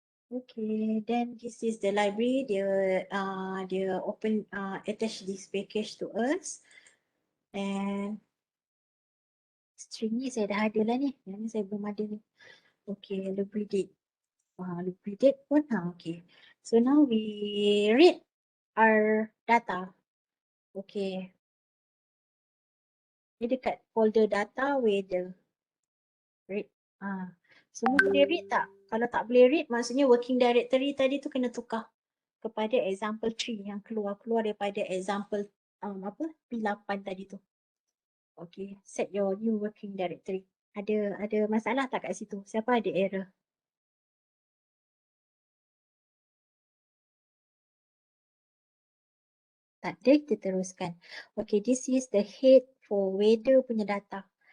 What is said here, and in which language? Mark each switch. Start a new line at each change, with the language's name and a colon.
English: Okay, then this is the library. Dia open attach this package to us.
Malay: And string ni saya dah ada lah ni. Yang ni saya belum ada ni.
English: Okay, library date. Library date pun okay. So now we read our data. Okay.
Malay: Ni dekat folder data weather. Read. Semua boleh read tak? Kalau tak boleh read, maksudnya working directory tadi tu kena tukar kepada example 3 yang keluar daripada example P8 tadi tu. Okay, set your new working directory. Ada masalah tak kat situ? Siapa ada error?
English: Tak ada, kita teruskan. Okay, this is the head for weather punya data.